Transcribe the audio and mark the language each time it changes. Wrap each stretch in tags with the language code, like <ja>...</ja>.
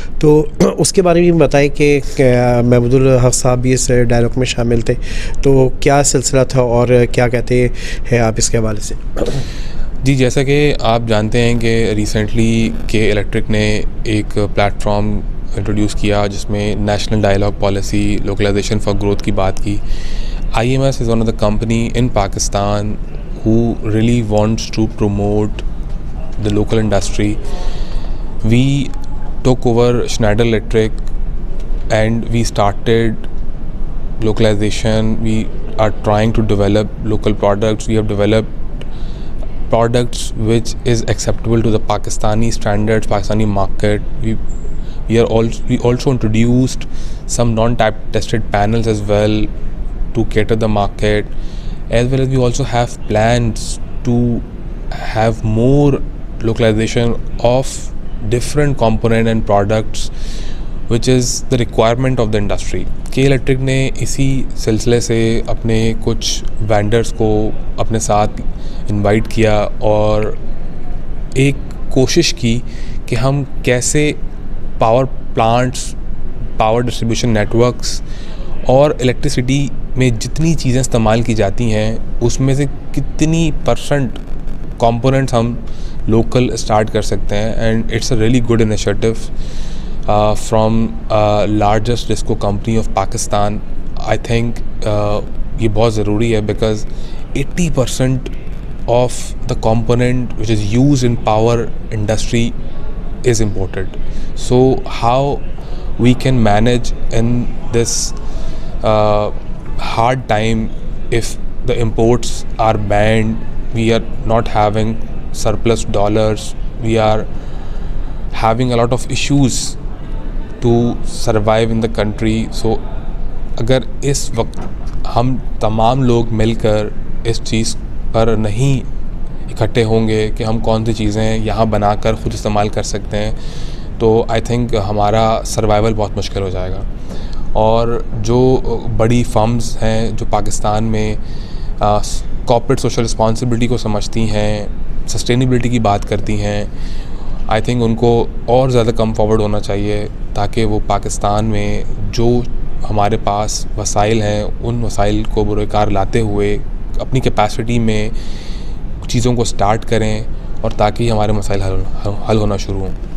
<ur>تو اس کے بارے میں بتائیں کہ محمود الحق صاحب بھی اس ڈائلاگ میں شامل تھے، تو کیا سلسلہ تھا اور کیا کہتے ہیں آپ اس کے حوالے سے؟ جی، جیسا کہ آپ جانتے ہیں کہ ریسنٹلی کے الیکٹرک نے ایک پلیٹ فارم انٹروڈیوس کیا جس میں national dialogue policy localisation for growth کی بات کی.</ur> <en>IMS is one of the company in Pakistan who really wants to promote the local industry. We took over Schneider Electric and we started localization. We are trying to develop local products. We have developed products which is acceptable to the Pakistani standards, Pakistani market. We also introduced some non-type tested panels as well to cater the market, as well as we also have plans to have more localization of different component and products which is the requirement of the industry.</en> <ur>کے electric نے اسی سلسلے سے اپنے کچھ vendors کو اپنے ساتھ انوائٹ کیا اور ایک کوشش کی کہ ہم کیسے power plants, power distribution networks اور الیکٹریسٹی میں جتنی چیزیں استعمال کی جاتی ہیں اس میں سے کتنی پرسنٹ کمپوننٹس ہم لوکل اسٹارٹ کر سکتے ہیں.</ur> <en>And it's a really good initiative from largest disco company of Pakistan. I think</en> <ur>یہ بہت ضروری ہے</ur> <en>Because 80% of the component which is use in power industry is imported. So how we can manage in this hard time if the imports are banned, we are not having surplus dollars, we are having a lot of issues to survive in the country.</en> <ur>So اگر اس وقت ہم تمام لوگ مل کر اس چیز پر نہیں اکٹھے ہوں گے کہ ہم کون سی چیزیں یہاں بنا کر خود استعمال کر سکتے ہیں، تو</ur> <en>I think</en> <ur>ہمارا سروائیول بہت مشکل ہو جائے گا. اور جو بڑی فرمز ہیں جو پاکستان میں کارپوریٹ سوشل رسپانسبلٹی کو سمجھتی ہیں، سسٹینیبلٹی کی بات کرتی ہیں،</ur> <en>I think</en> <ur>ان کو اور زیادہ کم فارورڈ ہونا چاہیے تاکہ وہ پاکستان میں جو ہمارے پاس وسائل ہیں ان وسائل کو بروئے کار لاتے ہوئے اپنی کیپیسٹی میں چیزوں کو سٹارٹ کریں اور تاکہ ہمارے مسائل حل ہونا شروع ہوں.</ur>